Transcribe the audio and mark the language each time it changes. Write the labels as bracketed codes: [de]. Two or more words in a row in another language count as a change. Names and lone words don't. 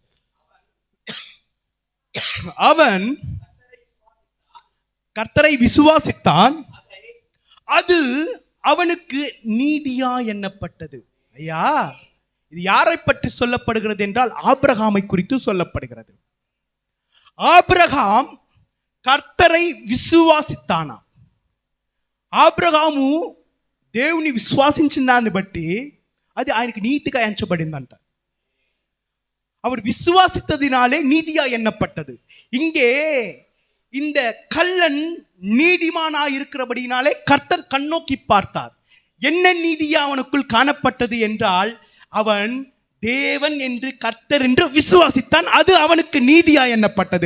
[ta] அவன் கர்த்தரை விசுவாசித்தான், அது அவனுக்கு நீதியா எண்ணப்பட்டது. ஐயா, இது யாரை பற்றி சொல்லப்படுகிறது என்றால் ஆபிரகாமை குறித்து சொல்லப்படுகிறது. ஆபிரகாம் கர்த்தரை విశ్వాసిస్తానా. [te] ఆబ్రహాము దేవుని విశ్వాసించిన దాన్ని బట్టి అది ఆయనకి నీతిగా ఎంచబడిందంట. [ta] அவர் விசுவாசித்ததினாலே நீதியா எண்ணப்பட்டது. இங்கே இந்த கள்ளன் நீதிமானாய் இருக்கிறபடினாலே கர்த்தர் கண்ணோக்கி பார்த்தார். என்ன நீதியா அவனுக்குள் காணப்பட்டது என்றால், அவன் தேவன் என்று கர்த்தர் என்று விசுவாசித்தான், அது அவனுக்கு நீதியா எண்ணப்பட்டது.